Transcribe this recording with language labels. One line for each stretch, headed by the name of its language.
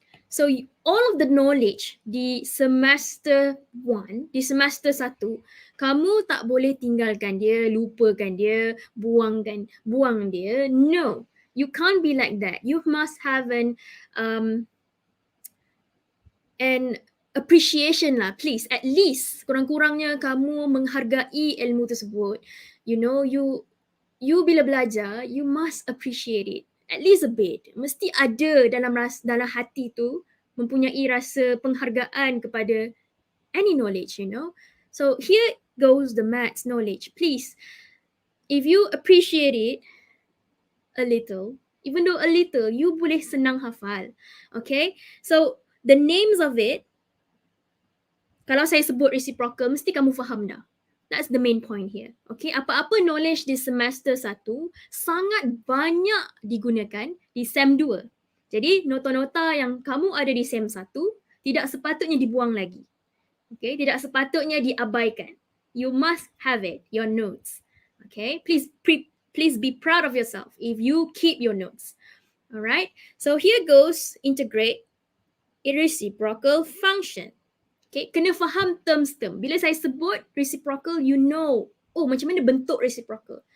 English: So all of the knowledge
Malay: di semester 1, di semester 1, kamu tak boleh tinggalkan dia, lupakan dia, buang dia.
English: No, you can't be like that. You must have an appreciation lah, please.
Malay: At least kurang-kurangnya kamu menghargai ilmu tersebut.
English: You know, you bila belajar, you must appreciate it. At least a bit.
Malay: Mesti ada dalam hati tu mempunyai rasa penghargaan kepada
English: any knowledge, you know. So here goes the maths knowledge. Please, if you appreciate it a little, even though a little, you
Malay: boleh senang hafal.
English: Okay? So the names of it,
Malay: kalau saya sebut reciprocal, mesti kamu faham dah.
English: That's the main point here.
Malay: Okay, apa-apa knowledge di semester 1 sangat banyak digunakan di SEM 2. Jadi nota-nota yang kamu ada di SEM 1 tidak sepatutnya dibuang lagi. Okay, tidak sepatutnya diabaikan.
English: You must have it, your notes. Okay, please be proud of yourself if you keep your notes. Alright, so here goes integrate reciprocal function.
Malay: Okay, kena faham term. Bila saya sebut reciprocal,
English: you know,
Malay: oh macam mana bentuk reciprocal.